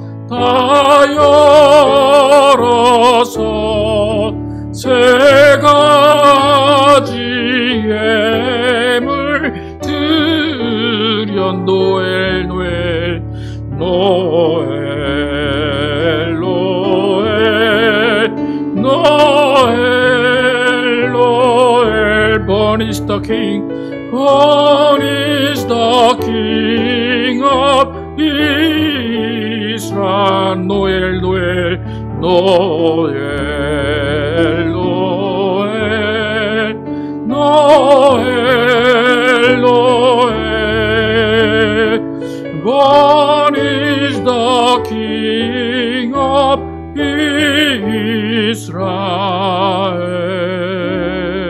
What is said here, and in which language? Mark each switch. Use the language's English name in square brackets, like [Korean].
[Korean] 다 열어서 세 가지 예물 드려 노엘 노엘 노엘 노엘 노엘 노엘 [English] born is the king. Born is the King of Israel. 노엘 노엘 노엘 노엘 노엘 노엘 Born is the King of Israel.